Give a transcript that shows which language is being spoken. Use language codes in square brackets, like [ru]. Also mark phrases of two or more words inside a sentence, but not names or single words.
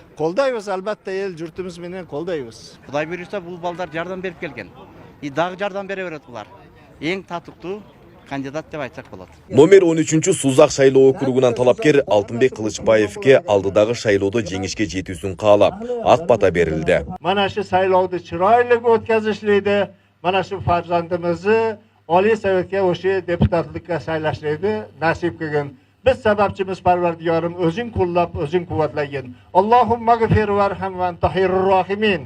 [ky] Колдойбуз, албетте эл журтумуз менен колдойбуз. Кудай буюрса бул балдар жардам берип келген. И дагы жардам бере берет булар. Эң татыктуу кандидат деп айтсак болот. Номер 13 Сузак шайлоо округунан талапкер Алтынбек Кылычбаевке алдыдагы шайлоодо жеңишке жетүүсүн каалап, ак бата берилди. [uz] Mana shu saylovni chiroyli o'tkazishlikni, mana shu farzandimizni Oliy Sovetga o'sha deputatlikka saylashlikni nasib qilgin. Biz sababchimiz Parvardigorim o'zing qo'llab, o'zing quvvatlagin. [ar] اللهم اغفر وارحم وأنت خير الراحمين.